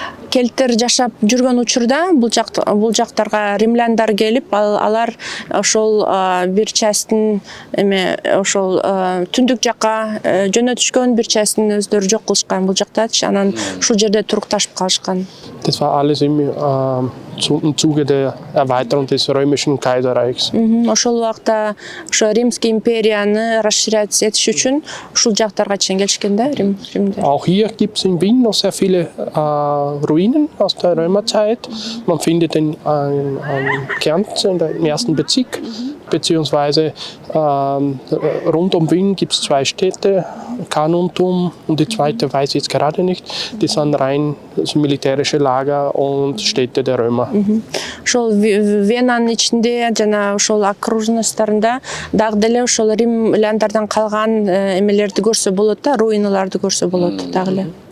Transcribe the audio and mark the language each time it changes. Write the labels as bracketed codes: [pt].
[ky] Келттер жашап жүргөн учурда бул жактарга римляндар келип, алар ошол бир частын эме ошол түндүк жакка жөнөтүшкөн, бир частын өздөрү жок кылышкан бул жакта, анан ушул жерде турукташып калышкан. [de] Das war alles im Zuge der Erweiterung des römischen Kaiserreichs. [ky] Ошол убакта ошо Римский империяны расширять этиш үчүн ушул жактарга чейин келишкен да, Римде. [de] Auch hier gibt es in Wien noch sehr viele Ruinen aus der Römerzeit. Man findet in Kärnten im ersten Bezirk, beziehungsweise rund um Wien gibt es zwei Städte, Carnuntum und die zweite weiß ich jetzt gerade nicht. Die sind rein militärische Lager und Städte der Römer. [ky] Ошол Венанын ичинде жана ошол окружностторунда дагы деле ошол римляндардан калган эмелерди көрсө болот да, руиналарды көрсө болот дагы эле.